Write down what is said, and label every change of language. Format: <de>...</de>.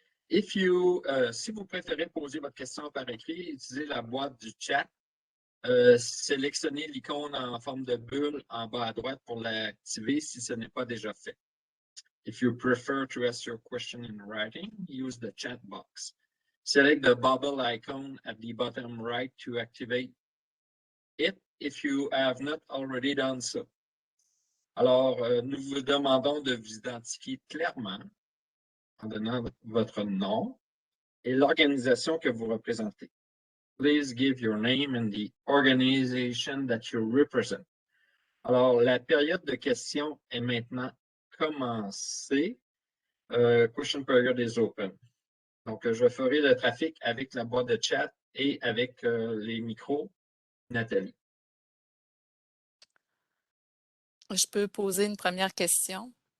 <fr>Si vous préférez poser votre question par écrit, utilisez la boîte du chat. Sélectionnez l'icône en forme de bulle en bas à droite pour l'activer si ce n'est pas déjà fait.</fr> <en>If you prefer to ask your question in writing, use the chat box. Select the bubble icon at the bottom right to activate it if you have not already done so.</en> <fr>Alors, nous vous demandons de vous identifier clairement en donnant votre nom et l'organisation que vous représentez.</fr> <en>Please give your name and the organization that you represent.</en> <fr>Alors, la période de questions est maintenant commencée.</fr> <en>Question period is open.</en> <fr>Donc, je ferai le trafic avec la boîte de chat et avec les micros. Nathalie. Je peux poser une première question.</fr>